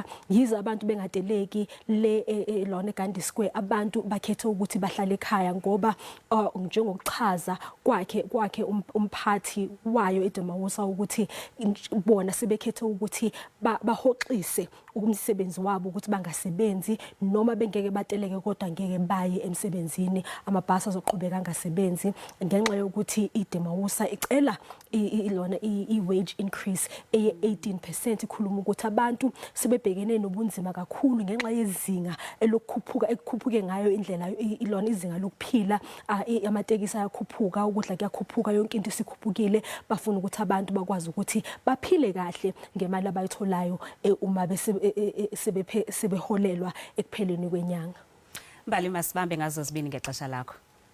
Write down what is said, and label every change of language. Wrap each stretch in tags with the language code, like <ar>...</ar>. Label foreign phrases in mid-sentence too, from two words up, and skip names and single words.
<zu>Yize abantu bengateleki lona eGandhi Square, abantu bakhethe ukuthi bahlale ekhaya ngoba njengokuchaza kwakhe umphathi wayo eDemausa ukuthi bona sebekhethe ukuthi bahoxise umsebenzi wabo ukuthi bangasebenzi noma bengeke bateleke kodwa ngeke baye emsebenzini. Amabhasi azoqhubeka angasebenzi ngenxa yokuthi iDemausa icela ilona i-</zu> <en>wage increase</en> <zu>eye-18%. Ikhuluma ukuthi abantu sebebhekene nobunzima kakhulu ngenxa yezinga ekukhuphuke ngayo indlela ilona izinga lokuphila. Amatekisi ayakhuphuka, ukudla kuyakhuphuka, yonke into isikhuphukile. Bafuna ukuthi abantu bakwazi ukuthi baphile kahle ngemali abayitholayo uma sebeholelwa ekupheleni kwenyanga. Mbali,</zu> <xh>masibambe ngazo zibini ngexesha lakho.</xh>